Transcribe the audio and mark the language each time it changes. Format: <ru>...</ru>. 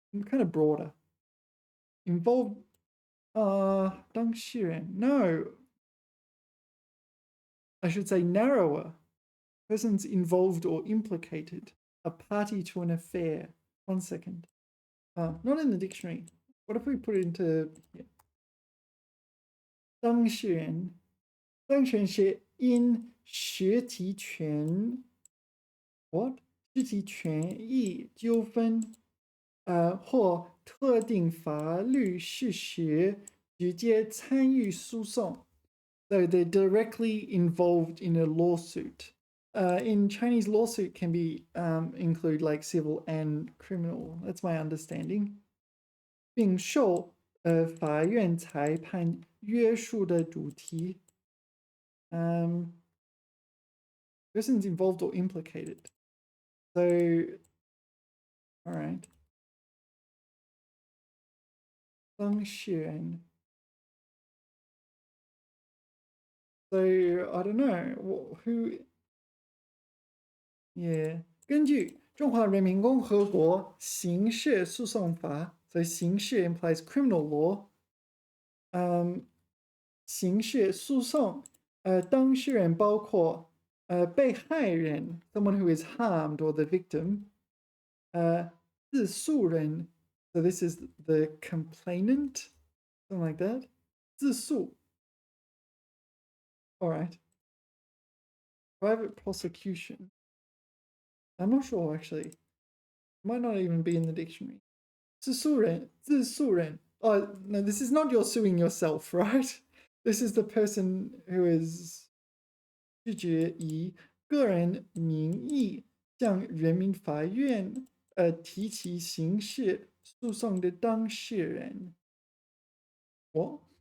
<en>Kind of broader. Involved. 当事人.No. I should say narrower. Persons involved or implicated. A party to an affair. 1 second. Not in the dictionary. What if we put it into here?</en> <zh>当事人. 当事人是因实体权 what? 实体权益纠纷或特定法律事实直接参与诉讼.</zh> <en>So they're directly involved in a lawsuit. In Chinese, lawsuit can be include like civil and criminal. That's my understanding.</en> <zh>并受法院裁判约束的主题.</zh> <en>Persons involved or implicated. So, all right.</en> <zh>当事人.</zh> <en>So, I don't know. Who? Yeah.</en> <zh>根据中华人民共和国刑事诉讼法, so 刑事</zh> <en>implies criminal law.</en> <zh>刑事诉讼当事人包括被害人</zh> <en>someone who is harmed or the victim. 自诉人, so this is the complainant, something like that.</en> <zh>自诉.</zh> <en>All right. Private prosecution. I'm not sure actually. It might not even be in the dictionary.</en> <zh>自诉人, 自诉人.</zh> <en>Oh, no, this is not you're suing yourself, right? This is the person who is</en> <zh>拒绝以个人名义向人民法院提起刑事诉讼的当事人.What?</zh>